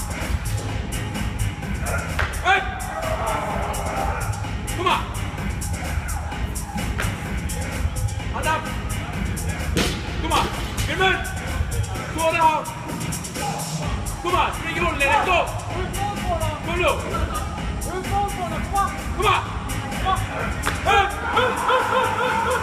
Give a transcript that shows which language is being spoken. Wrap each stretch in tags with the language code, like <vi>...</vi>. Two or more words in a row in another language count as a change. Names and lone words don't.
<en>Hey! Come on! Hand up! Come on!</en> <sv>Gilman! Två där! Kom on! Spring i rollen!</sv> <en>Let's go!</en> <sv>Kom nu! Kom on! Upp!</sv>